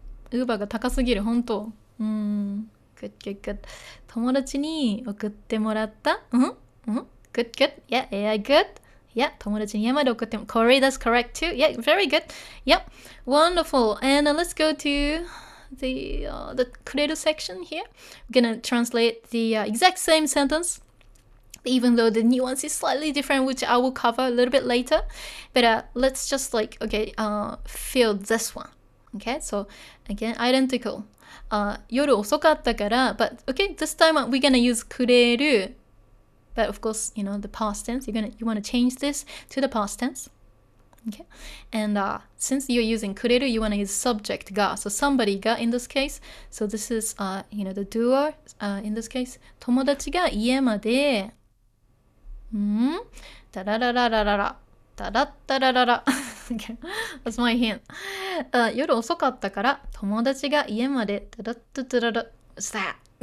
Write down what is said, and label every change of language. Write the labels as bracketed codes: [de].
[ja] Uber が高すぎる、本当Good. 友達に送ってもらった [en] good, good. Yeah, AI good. Yeah, [ja] 友達に家まで送っても [en] Corey, that's correct too. Yeah, very good. Yep, wonderful. And let's go to the くれる section here. We're gonna translate the exact same sentence, even though the nuance is slightly different, which I will cover a little bit later. But let's just fill this one. Okay, so again, identical. 夜遅かったから but okay, this time we're gonna use くれる. But of course, the past tense, you want to change this to the past tense. Okay, and since you're using くれる, you want to use subject が, so somebody が in this case. So this is the doer in this case. [ja] 友達が家までタララララララタラッタラララOkay, that's my hint. 夜遅かったから友達が家までタラッタタララ [en] What's that?